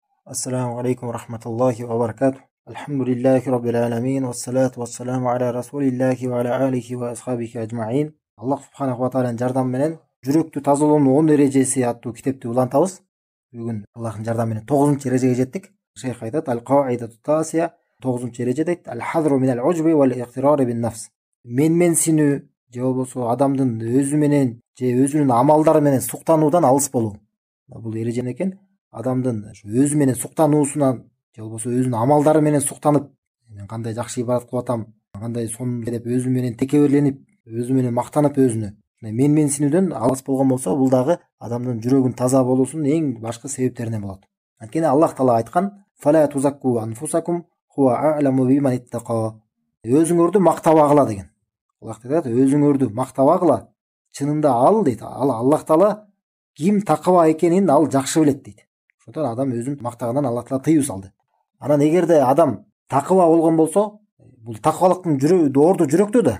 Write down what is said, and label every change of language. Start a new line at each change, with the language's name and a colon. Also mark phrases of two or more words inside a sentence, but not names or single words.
Arabic: السلام عليكم ورحمة الله وبركاته. الحمد لله رب العالمين والصلاة والسلام على رسول الله وعلى آله وأصحابه أجمعين. الله سبحانه وتعالى
Kyrgyz: жардам менен жүрөктү тазалоонун 10 эрежеси аттуу китепти улантабыз. Бүгүн Аллахтын жардамы менен 9-эрежеге жеттик. Шейх айтат:
Arabic: القاعدة التاسعة,
Kyrgyz: 9-эреже дейт:
Arabic: الحذر من العجب والاغترار بالنفس.
Kyrgyz: Менменсинүү же болбосо адамдын өзү менен же өзүнүн амалдары менен суктануудан алыс болуу. Бул эреже экен. Адамдын өзү менен суктануусунан же болбосо өзүнүн амалдары менен суктанып, мен кандай жакшы ибадат кылып атам, кандай сонун деп өзү менен текебирленип, өзү менен мактанып өзүнө менменсинүүдөн алыс болгон болсо, бул дагы адамдын жүрөгүнүн таза болуусунун эң башкы себептеринен болот. Анткени Аллах Таала айткан:
Arabic: "فلا تزكوا أنفسكم هو أعلم بمن اتقى".
Kyrgyz: Өзүңөрдү мактабагыла деген. Аллах айтат: "Өзүңөрдү мактабагыла, чынында ал" дейт. Ал Аллах Таала ким такыба экенин ал жакшы билет дейт. Ошондон адам өзүн мактагандан Аллах Таала тыюу салды. Анан эгерде адам такыба болгон болсо, бул такыбалыктын орду жүрөктө да.